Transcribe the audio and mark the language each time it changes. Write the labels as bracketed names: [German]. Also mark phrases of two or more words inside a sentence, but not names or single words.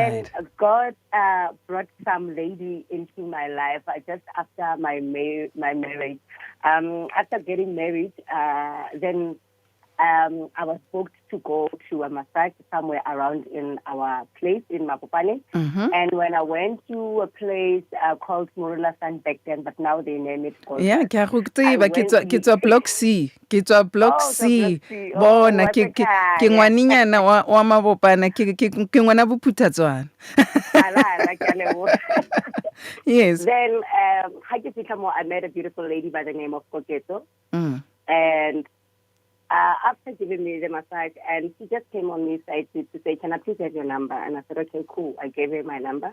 [English] Then God brought some lady into my life just after my marriage. After getting married, then I was booked to go to a massage somewhere around in our place in Mapopane. And when I went to a place called Morula Sun back then, but now they name it called... Yeah, [Tswana] ke a block C. Ke tswa block C. Bona ke ngwaninyana wa Mabopane ke ngwana bophuthatswana. [English] Yes. Then I met a beautiful lady by the name of Koketo. And after giving me the massage, and she just came on me side to say, "Can I please have your number?" And I said, "Okay, cool." I gave her my number.